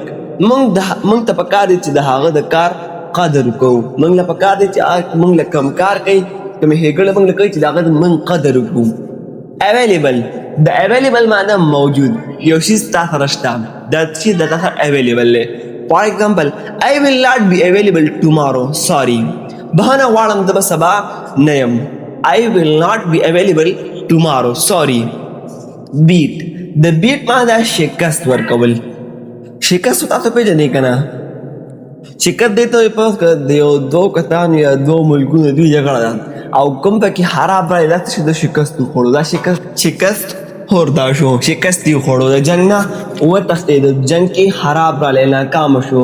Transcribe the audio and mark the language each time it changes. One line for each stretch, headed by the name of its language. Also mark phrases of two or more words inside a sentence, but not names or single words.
Pashto: موږ ته پکار دی چې د هغه د کار قدر کوو. موږ له پکار دی چې موږ له کم کار کوي کوم هیګړه موږ له کوي چې د هغه موږ قدر وکړو. اویلیبل د اویلیبل معنا موجود، یو شی تاسو سره شته دا شی د تاسو اویلیبل دی.
English: For example I will not be available tomorrow. sorry.
Pashto: بهانه غواړم د سبا نه یم.
English: I will not be available tomorrow. sorry.
Pashto: بیټ د بیټ معنا شکست ورکول. شکست تاسو پیژنئ که نه؟ شکست دی ته په د یو دوه کسانو یا دوه ملکونو دوی جګړه ده او کوم پکې خراب راغلی دا چې د شکست وخوړو. دا شکست خوردا شو، شکست یې وخوړو، د جنګ نه وتښتېد، جنګ کې خراب راغلی، ناکامه شو.